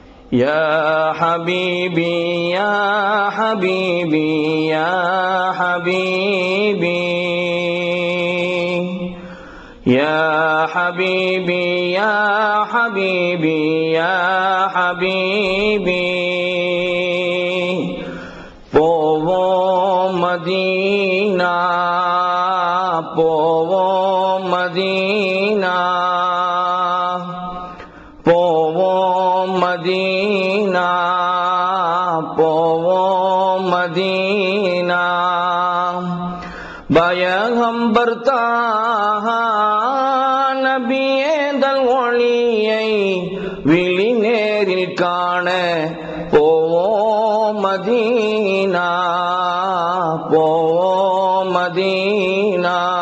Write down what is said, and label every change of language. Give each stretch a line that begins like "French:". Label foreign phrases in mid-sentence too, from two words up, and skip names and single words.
Arabic: يا حبيبي يا حبيبي يا حبيبي يا حبيبي يا حبيبي يا حبيبي
Tamil: போவோம் மதீனா போவோம் மதீனா போவோம் மதீனா போவோம் மதீனா பயகம்பர் தாஹா நபியேதல் ஒளியை விழி நேரில் காண போவோம் மதீனா போவோம் மதீனா